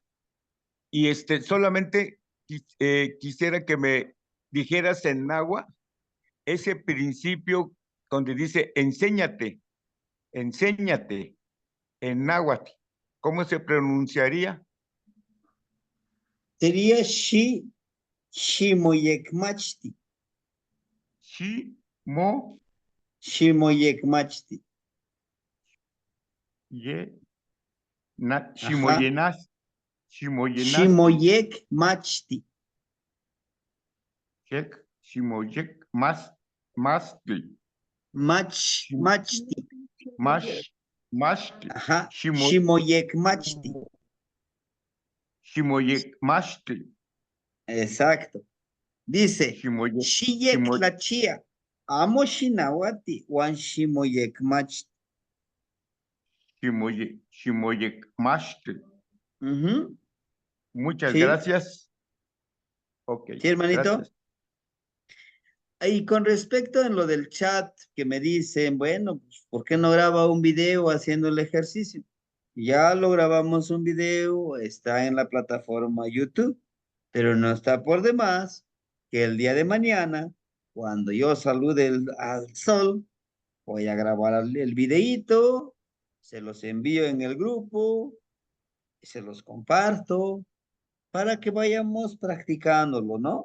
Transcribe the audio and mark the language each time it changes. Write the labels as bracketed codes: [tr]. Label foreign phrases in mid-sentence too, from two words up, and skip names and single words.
[es] Y solamente quisiera que me dijeras en náhuatl ese principio donde dice enséñate en náhuatl. ¿Cómo se pronunciaría? Sería Shimoyekmachti. Shimoyekmachti. Shimoyenas. Shimoyekmachti. Machti. Machti. Machti. Ajá. Shimoyekmachti. Ximoyecmachtli. Exacto. Dice, Ximoye- Shiyek Ximo- [nah] la chía, amo shinawati, wan shimoyekmach. [es] Ximoyecmachtli. Ujú. Muchas Sí, gracias. Ok, sí, hermanito. gracias. Y con respecto en lo del chat que me dicen, bueno, pues, ¿por qué no graba un video haciendo el ejercicio? Ya lo grabamos un video, está en la plataforma YouTube, pero no está por demás que el día de mañana, cuando yo salude al sol, voy a grabar el videíto, se los envío en el grupo, se los comparto para que vayamos practicándolo, ¿no?